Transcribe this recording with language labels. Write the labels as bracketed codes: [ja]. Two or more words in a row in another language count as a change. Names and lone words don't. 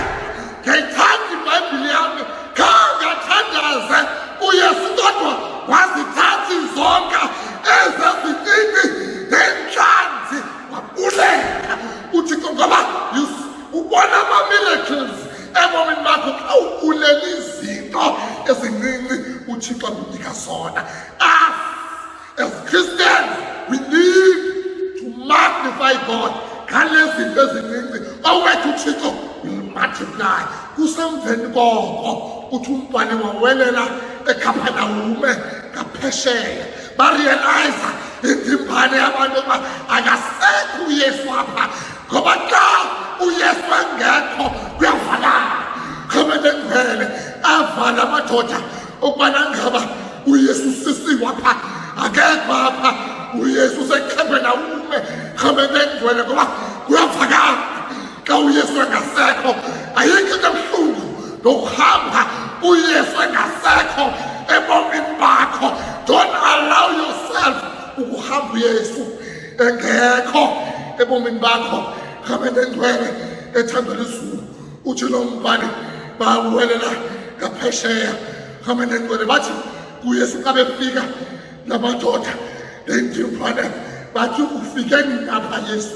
[xh] Ngiyayithanda iBhayibhile yami, khangathandaze uYesu kodwa wazithatha izonka ezezincinci nenhlanzi wabuleka. UThixo ngoba ubona ama-miracles ebomini bakho xa ubulela izinto ezincinci uThixo akunika zona. [en] Us as Christians, we need to magnify God [xh] ngale zinto ezincinci owethu uThixo [en] will multiply. [xh] Kusemveni koko uthi umbhali wawelela eKhaphanawume ngaphesheya, barealiza indimbane yabantu uba akasekho uYesu apha, ngoba xa uYesu engekho kuyavalana. Rhamente engcwele avala amadoda ukubana ngaba uYesu usisiwe apha, akekho apha. uYesu useKhaphanawume. Rhamente engcwele ngoba kuyavakala xa uYesu engasekho. Ayikho into ebuhlungu nokuhamba uYesu engasekho ebomini bakho. [en] Don't allow yourself [xh] ukuhamba uYesu engekho ebomini bakho. Rhamente engcwele ethandwa lizulu uthi lo mbhali bawelela ngaphesheya. Rhamente engcwele bathi kuYesu xa befika lamadoda lendimbane bathi ufike nini apha Yesu?